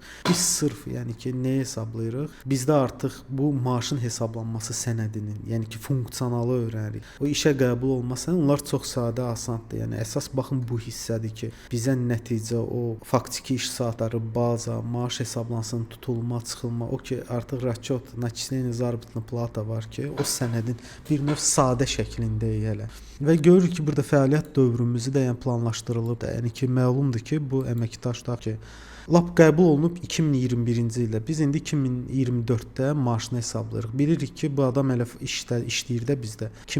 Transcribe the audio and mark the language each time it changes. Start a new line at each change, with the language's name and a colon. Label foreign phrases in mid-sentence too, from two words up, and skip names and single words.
Azerbaijani: Biz sırf, yəni ki, nə hesablayırıq? Bizdə artıq bu maaşın hesablanması sənədinin, yəni ki, funksionalı öyrənirik. O işə qəbul olmasa, onlar çox sadə, asandır. Yəni əsas baxın bu hissədir ki, bizə nəticə o faktiki iş saatları, baza, maaş hesablansın, tutulma, çıxılma, o ki artıq
Russian: расчет, начисление заработной плата
Azerbaijani: var ki, o sənədin bir növ sadə şəklindəyik hələ. Və görürük ki, burada fəaliyyət dövrümüzü də yəni planlaşdırılıb da, yəni ki, məlumdur ki, bu əməkdaşlar ki, lap qəbul olunub 2021-ci ildə. Biz indi 2024-də maaşını hesablayırıq. Bilirik ki, bu adam elə işləyir də bizdə.